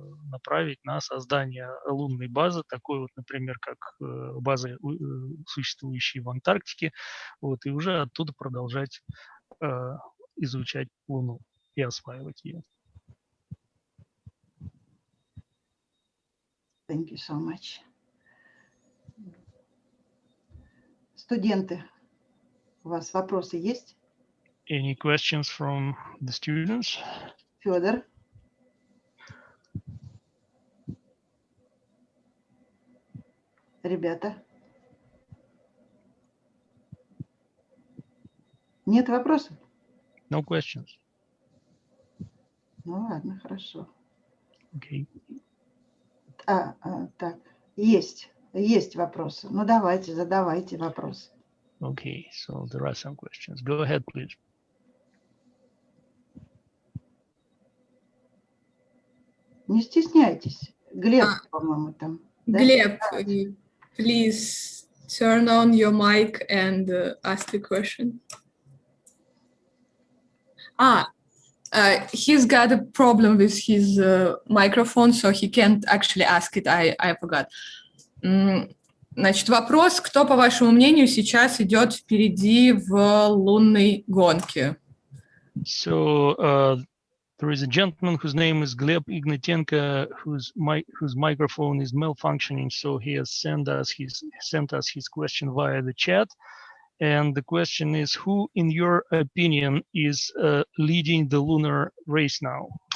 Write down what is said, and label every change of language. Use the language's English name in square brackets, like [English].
[Russian] направить на создание лунной базы, такой вот, например, как базы, существующие в Антарктике, вот, и уже оттуда продолжать изучать Луну и осваивать ее. [English] Thank you so much. [Russian] Студенты, у вас вопросы есть? [English] Any questions from the students? [Russian] Федор? Ребята? Нет вопросов? [English] No questions. [Russian] Ну ладно, хорошо. [English] Okay. [Russian] Так, есть вопросы. Ну, давайте, задавайте вопрос. [English] Okay, so there are some questions. Go ahead, please. [Russian] Не стесняйтесь. Глеб, по-моему, там. Да? [English] Gleb, please turn on your mic and ask the question. He's got a problem with his microphone, so he can't actually ask it. I forgot. [Russian] Значит, вопрос, кто, по вашему мнению, сейчас идет впереди в лунной гонке? [English] So there is a gentleman whose name is Gleb Ignatenko, whose microphone is malfunctioning. So he has sent us his question via the chat. And the question is, who, in your opinion, is leading the lunar race now?